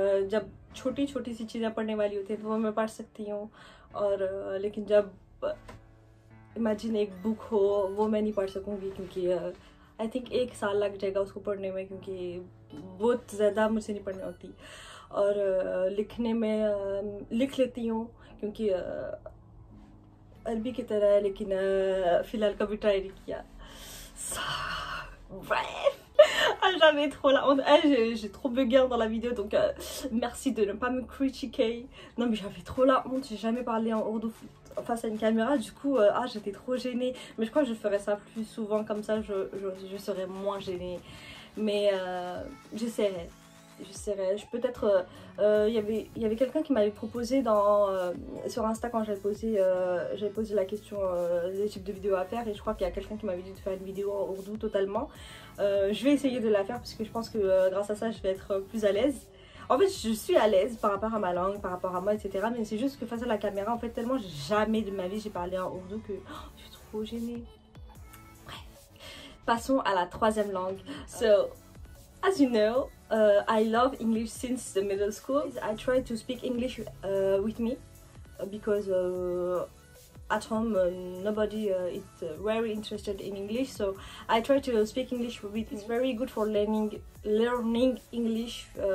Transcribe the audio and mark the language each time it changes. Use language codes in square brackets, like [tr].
[hi] जब छोटी छोटी सी चीज़ें पढ़ने वाली होती है तो वो मैं पढ़ सकती हूँ और लेकिन जब इमेजिन एक बुक हो वो मैं नहीं पढ़ सकूँगी क्योंकि [en] I think [hi] 1 साल लग जाएगा उसको पढ़ने में क्योंकि बहुत ज़्यादा मुझसे नहीं पढ़नी होती. और लिखने में लिख लेती हूँ क्योंकि अरबी की तरह है लेकिन फ़िलहाल कभी ट्राई नहीं किया. [fr] Bref. Ah, j'avais trop la honte. Ah, j'ai trop bugué dans la vidéo donc merci de ne pas me critiquer. Non mais j'avais trop la honte, j'ai jamais parlé en ourdou face à une caméra du coup j'étais trop gênée. Mais je crois que je ferais ça plus souvent comme ça je serais moins gênée. Mais j'essaierai. Peut-être il y avait quelqu'un qui m'avait proposé sur Insta quand j'avais posé la question des types de vidéos à faire et je crois qu'il y a quelqu'un qui m'avait dit de faire une vidéo en ourdou totalement. Je vais essayer de la faire parce que je pense que grâce à ça je vais être plus à l'aise. En fait je suis à l'aise par rapport à ma langue, par rapport à moi etc. Mais c'est juste que face à la caméra en fait tellement jamais de ma vie j'ai parlé en ourdou que je suis trop gênée. Bref. Passons à la troisième langue. [en] So, as you know, I love English since the middle school. I try to speak English with me because at home nobody is very interested in English, so I try to speak English with me. It's very good for learning English.